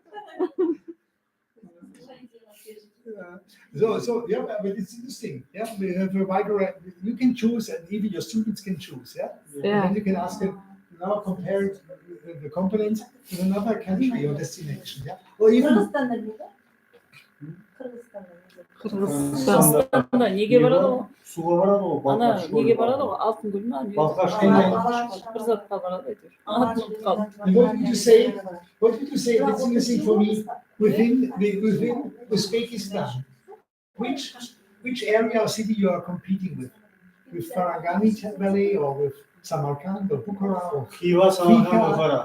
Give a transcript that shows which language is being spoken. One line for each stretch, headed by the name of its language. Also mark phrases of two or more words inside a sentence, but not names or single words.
English: So yeah, but it's interesting. Yeah, we have a wide array. You can choose, and even your students can choose. Yeah, Yeah. and you can ask them now compare the components in another country or destination. Yeah, or even
Turkish: Kırgızistan'da mıydı? Kırgızistan'da mıydı? Kırgızistan.
Kazakh: Қазақстанда неге барады ғой? Суға барады ғой. Ана Балқаш неге барады ғой? Алтын көл ма? Балқаш Bir затқа барады әйтеуір. Ұмытып қалдым.
English: And what did you say? What did you say? That's interesting for me. Within Uzbekistan, which area or city you are competing with? With Farangani Valley or with Samarkand or Bukhara or Xiva, Samarkand, Bukhara.